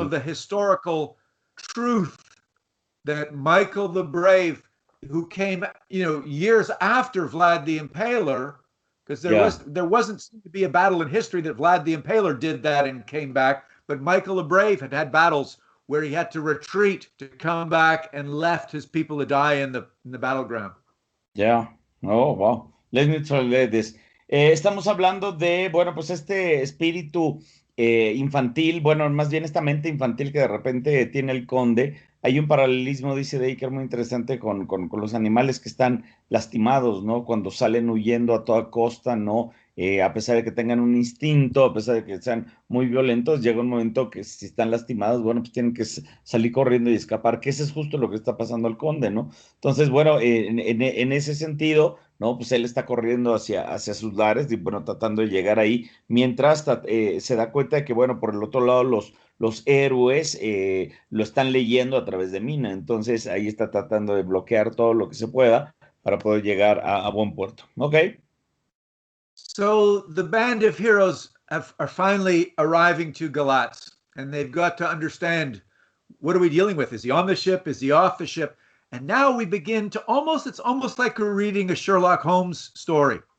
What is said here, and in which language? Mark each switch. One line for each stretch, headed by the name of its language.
English: of the historical truth that Michael the Brave, who came, years after Vlad the Impaler, because Yeah. there wasn't seemed to be a battle in history that Vlad the Impaler did that and came back, but Michael the Brave had battles where he had to retreat to come back and left his people to die in the battleground. Yeah. Oh, wow. Let me translate this.
Spanish: Estamos hablando de, bueno, pues este espíritu infantil, bueno, más bien esta mente infantil que de repente tiene el conde. Hay un paralelismo, dice Dacre, muy interesante con los animales que están lastimados, ¿no? Cuando salen huyendo a toda costa, ¿no? A pesar de que tengan un instinto, a pesar de que sean muy violentos, llega un momento que si están lastimados, bueno, pues tienen que salir corriendo y escapar, que eso es justo lo que está pasando al conde, ¿no? Entonces, bueno, en ese sentido, ¿no? Pues él está corriendo hacia sus lares y, bueno, tratando de llegar ahí, mientras se da cuenta de que, bueno, por el otro lado los héroes lo están leyendo a través de Mina, entonces ahí está tratando de bloquear todo lo que se pueda para poder llegar a buen puerto. ¿Ok?
English: So the band of heroes are finally arriving to Galatz, and they've got to understand, what are we dealing with? Is he on the ship? Is he off the ship? And now we begin to it's almost like we're reading a Sherlock Holmes story,